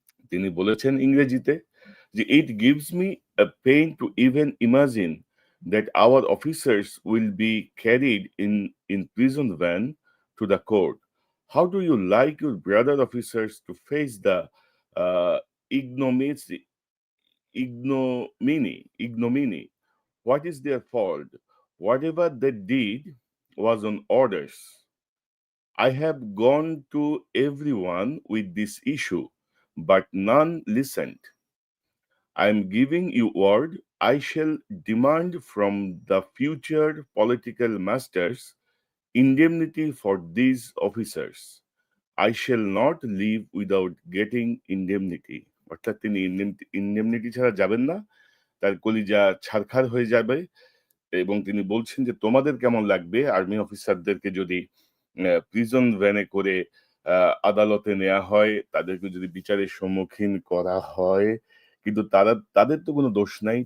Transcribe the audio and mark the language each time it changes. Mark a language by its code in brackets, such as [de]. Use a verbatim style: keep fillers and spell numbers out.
[bn] তিনি বলেছেন ইংরেজিতে যে [en] It gives me a pain to even imagine that our officers will be carried in in prison van to the court. How do you like your brother officers to face the ignominies ignominy ignominy What is their fault? Whatever they did was on orders. I have gone to everyone with this issue, but none listened. I am giving you word. I shall demand from the future political masters indemnity for these officers. I shall not leave without getting indemnity. [bn] অর্থাৎ তিনি indemnity ছাড়া যাবেন না, তার কলিজা ছারখার হয়ে যাবে। এবং তিনি বলছেন যে তোমাদের কেমন লাগবে আর্মি অফিসারদেরকে যদি প্রিজন ভ্যানে করে আহ, আদালতে নেওয়া হয়, তাদেরকে যদি বিচারের সম্মুখীন করা হয়, কিন্তু তারা তাদের তো কোনো দোষ নাই।